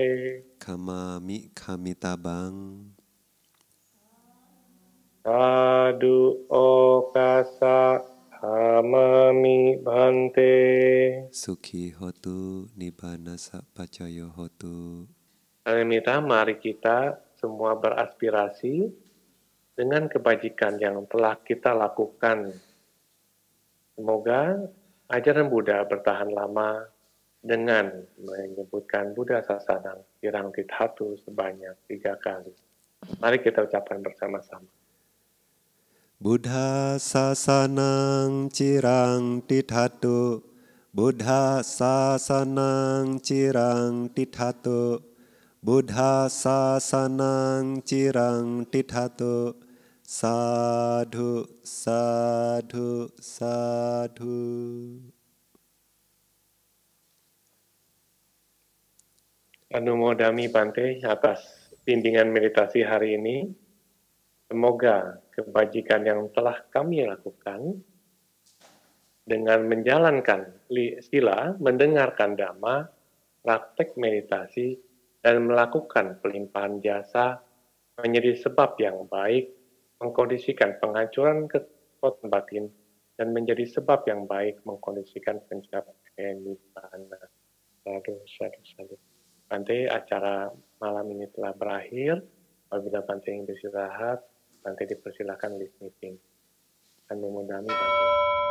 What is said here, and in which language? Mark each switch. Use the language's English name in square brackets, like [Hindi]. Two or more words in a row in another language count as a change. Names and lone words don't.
[Pali] kamami kamitabang sadu okasa hamami bante. sukhi hotu nibbana sapacayo hotu. [Indonesian] Mita, mari kita semua beraspirasi dengan kebajikan yang telah kita lakukan. Semoga ajaran Buddha bertahan lama dengan menyebutkan [Pali] Buddha Sasanang Kirang Tithatu [Indonesian] sebanyak 3 kali. Mari kita ucapkan bersama-sama. [Pali] Buddha sasanang cirang tithatu, Buddha sasanang cirang tithatu, Buddha sasanang cirang tithatu. Sadhu, sadhu, sadhu. Anumodami Bante [Indonesian] atas bimbingan meditasi hari ini. Semoga kebajikan yang telah kami lakukan dengan menjalankan sila, mendengarkan dhamma, praktek meditasi, dan melakukan pelimpahan jasa menjadi sebab yang baik, mengkondisikan penghancuran kekuatan batin, dan menjadi sebab yang baik mengkondisikan pencapaian nibbana. [Pali] Sadhu, sadhu, sadhu. [Indonesian] Bante, acara malam ini telah berakhir. Apabila Bante ingin beristirahat, Bante dipersilakan [English] live meeting. [Pali] Anumodami Bante.